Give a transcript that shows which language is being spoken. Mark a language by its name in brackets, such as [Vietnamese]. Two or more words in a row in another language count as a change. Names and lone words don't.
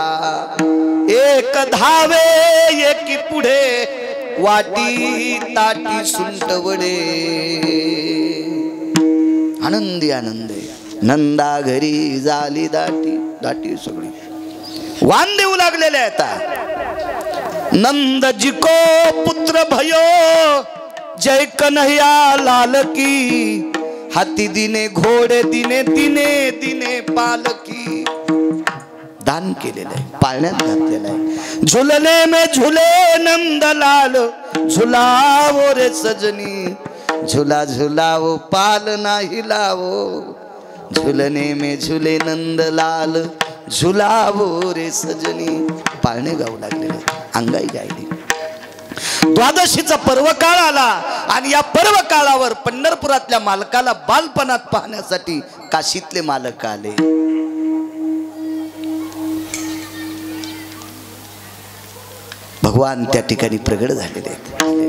[Marathi] एक धावे एकी पुढे वाटी ताटी सुंटवडे. आनंदी आनंदे नंदा घरी झाली दाटी सगळी वान देऊ लागलेले आहेत. [Hindi] नंद जिको पुत्र भयो जय कन्हैया लाल की. हाती दिने घोडे दिने दिने दिने पालकी. [Marathi] दान केलेलं आहे, पाळण्यात घातलेलं आहे. [Hindi] झुलने में झुले नंदलाल झुलावो रे सजनी. झुला झुलावो पाल नाही लावो. झुलने में झुले नंदलाल झुलावो रे सजनी. [Marathi] पाळणे गाऊ लागलेले, अंगाई गायली. द्वादशीचा पर्व काळ आला आणि या पर्व काळावर पंढरपुरातल्या मालकाला बालपणात पाहण्यासाठी काशीतले मालक आले. भगवान त्या ठिकाणी प्रगट झालेले आहेत.